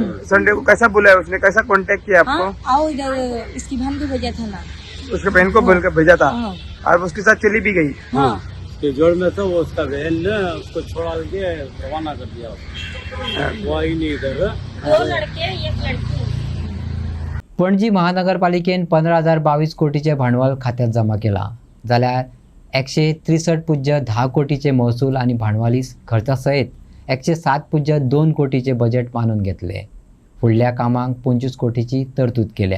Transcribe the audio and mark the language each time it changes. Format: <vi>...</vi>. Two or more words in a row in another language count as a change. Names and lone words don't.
<hi>संडे को कैसा बुलाया उसने? कैसा कांटेक्ट किया आपको? आओ इधर इसकी बहन को भेजा था ना. उसके बहन को बोलकर भेजा था और उसके साथ चली भी गई. के जोड़ में तो वो उसका बहन ने उसको छोड़ा के रवाना कर दिया. वो आई नहीं इधर. 2 लड़के 1 लड़की.</hi> <kok>पणजी महानगरपालिकेन 15,022 कोटीचे भांडवल खात्यात जमा केला. जाल्यार 163.10 कोटीचे महसूल आणि भांडवली खर्चासयत 107.2 कोटीचे बजेट मानून घेतले. फुडल्या कामांक 25 कोटीची तरतूद केल्या.</kok>